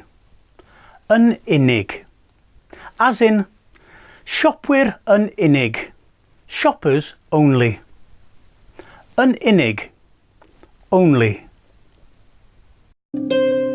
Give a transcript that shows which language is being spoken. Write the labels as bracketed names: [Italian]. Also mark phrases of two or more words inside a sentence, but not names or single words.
[Welsh] Yn unig. [English] As in, [Welsh] siopwyr yn unig, [English] shoppers only. [Welsh] Yn unig, [English] only.